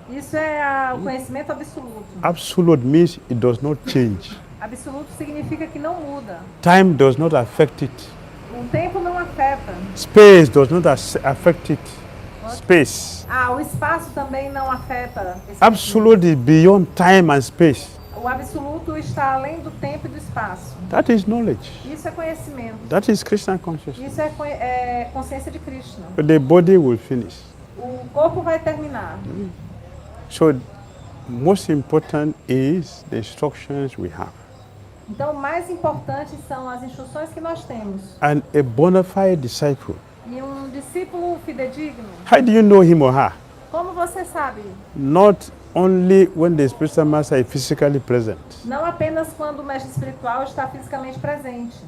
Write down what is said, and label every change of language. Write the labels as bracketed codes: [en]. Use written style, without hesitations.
[pt] Isso é o conhecimento absoluto. [en] Absolute means it does not change. [pt] Absoluto significa que não muda. [en] Time does not affect it. [pt] O tempo não afeta. [en] Space does not affect it. Space. [pt] O espaço também não afeta. [en] Absolute is beyond time and space. [pt] O absoluto está além do tempo e do espaço. [en] That is knowledge. [pt] Isso é conhecimento. [en] That is Krishna consciousness. [pt] Isso é consciência de Krishna. [en] But the body will finish. [pt] O corpo vai terminar. [en] So, most important is the instructions we have. [pt] Então, o mais importante são as instruções que nós temos. [en] And a bona fide disciple. [pt] E um discípulo fidedigno. [en] How do you know him or her? [pt] Como você sabe? [en] Not only when the spiritual master is physically present. [pt] Não apenas quando o mestre espiritual está fisicamente presente.